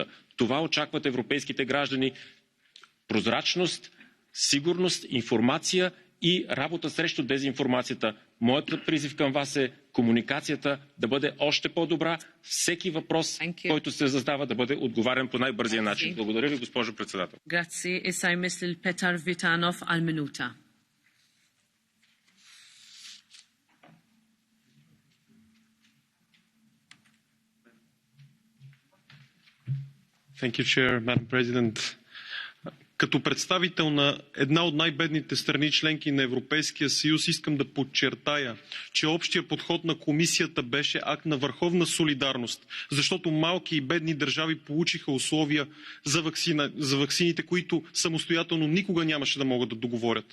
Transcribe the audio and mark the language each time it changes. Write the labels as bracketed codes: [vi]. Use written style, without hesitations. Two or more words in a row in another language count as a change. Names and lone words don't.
[bg] Това очакват европейските граждани. Прозрачност, сигурност, информация и работа срещу дезинформацията. Моят призив към вас е комуникацията да бъде още по-добра, всеки въпрос, който се задава, да бъде отговарен по най-бързия начин. Благодаря ви, госпожо председател. [mt] Grazie. Issa jmiss lil Petar Vitanov għal minuta. [en] Thank you, Chair, Madam President. [bg] Като представител на една от най-бедните страни членки на Европейския съюз искам да подчертая, че общия подход на комисията беше акт на върховна солидарност, защото малки и бедни държави получиха условия за ваксините, които самостоятелно никога нямаше да могат да договорят.